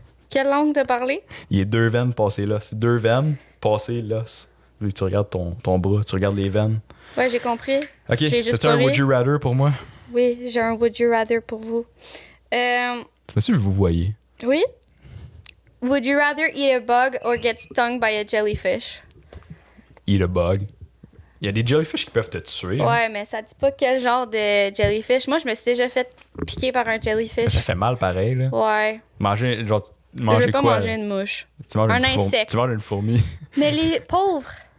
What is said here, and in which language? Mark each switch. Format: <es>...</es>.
<fr>Quelle langue t'as parlé? Il est 2 veines passées là. C'est 2 veines passées l'os. Vu que tu regardes ton bras, tu regardes les veines. Ouais, j'ai compris. Ok, Je l'ai juste t'as un pas</fr> <en>Would</en> <fr>vu. You Rather pour moi? Oui, j'ai un Would You Rather pour vous. C'est monsieur, vous voyez. Oui?</fr> <en>Would you rather eat a bug or get stung by a jellyfish? Eat a bug.</en> <fr>Il y a des jellyfish qui peuvent te tuer. hein. Ouais, mais ça dit pas quel genre de jellyfish. Moi, je me suis déjà fait piquer par un jellyfish. Ça fait mal pareil, là. Ouais. Manger, genre, Je manger veux pas quoi? manger une mouche. Tu manges un une fourmi. insecte. Tu manges une fourmi. Mais les pauvres.</fr>